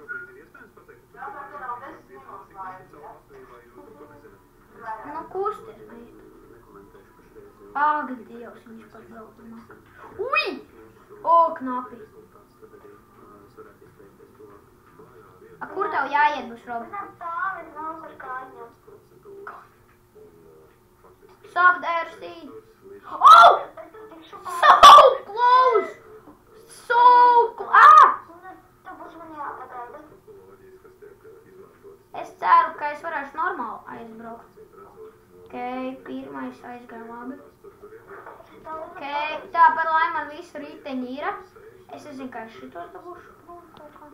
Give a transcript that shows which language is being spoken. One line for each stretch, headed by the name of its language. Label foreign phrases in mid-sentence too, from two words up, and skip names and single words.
Latvian: Nu, kusties, mīt. Ak, Dievs, viņš pat zaudumā. Ui! O, knapi. A, kur tev jāiet būs, Robi?
English: Stop there, Steve. Oh! So close! So close! Ah!
Latvian: Es ceru, ka es varēšu normāli aizbraukt. Ok, pirmais aizgāja labi. Ok, tā par laimi man visu riteņi ir. Es nezinu, kā es šitos dabūšu prom kaut kā.